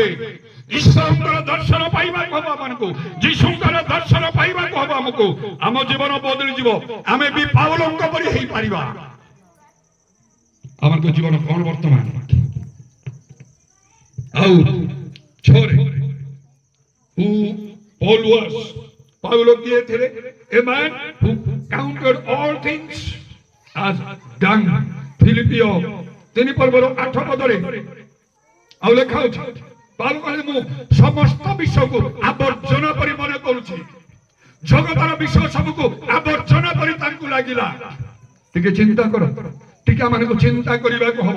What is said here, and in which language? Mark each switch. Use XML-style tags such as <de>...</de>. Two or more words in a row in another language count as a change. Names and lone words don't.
<or>ଈଶ୍ୱରଙ୍କର ଦର୍ଶନ ପାଇବାକୁ ହବ ଆମକୁ, ଯୀଶୁଙ୍କର ଦର୍ଶନ ପାଇବାକୁ ହବ ଆମକୁ। ଆମ ଜୀବନ ବଦଳି ଯିବ, ଆମେ ବି ପାଉଲଙ୍କ ପରି ହେଇପାରିବା। ଆମର ଜୀବନ କଣ ବର୍ତ୍ତମାନ? ଆଉ 6ରେ</or> <en>who Paul was,</en> <or>ପାଉଲ କିଏ ଥିଲେ?</or> <en>A man who counted all things as dung,</en> <or>ଫିଲିପିଓ 3 ପର୍ବର 8 ପଦରେ ଆଉ ଲେଖା ଅଛି, ପାଉଲ କହିଲେ ମୁଁ ସମସ୍ତ ବିଷୟକୁ ଆବର୍ଜନା ପରି ମନେ କରୁଛି। ଜଗତର ବିଷୟ ସବୁକୁ ଆବର୍ଜନା ପରି ତାଙ୍କୁ ଲାଗିଲା। ଟିକେ ଚିନ୍ତା କର, ଟିକେ ଆମକୁ ଚିନ୍ତା କରିବାକୁ ହବ।</or>